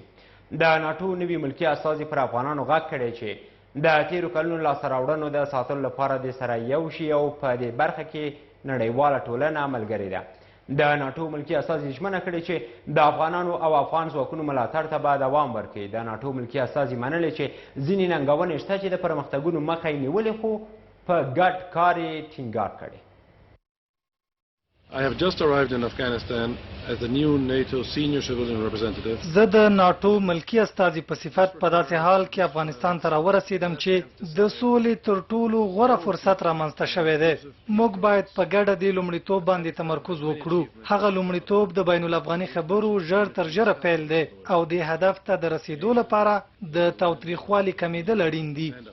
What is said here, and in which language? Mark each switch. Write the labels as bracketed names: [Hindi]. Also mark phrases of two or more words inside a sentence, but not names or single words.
[Pashto] د ناټو نوي ملکي استازي پر افغانانو غږ کړی چې د تیرو کلونو لاسته راوړنو د ساتلو لپاره د سره یو شي او په دې برخه کې نړیواله ټولنه ملګرې ده. د ناټو ملکي استازي ژمنه کړې چې د افغانانو او افغان ځواکونو ملاتړ ته به دوام ورکوي. د ناټو ملکي استازي منلې چې ځینې ننګونې شته چې د پرمختګونو مخه یې نیولې خو په ګډ کار یې ټینګار کړی. [English] I have just arrived in Afghanistan as the new NATO senior civilian representative. [Pashto] زه د ناټو ملکی استازي په صفت په داسې حال کې افغانستان ته راورسېدم چې د سولې تر ټولو غوره فرصت رامنځته شوی دی. موږ باید په ګډه دې لومړیتوب باندې تمرکز وکړو. هغه لومړیتوب د بین الافغاني خبرو ژر تر ژره پیل دی او دې هدف ته د رسیدو لپاره د تاوتریخوالي کمیدل اړین دي.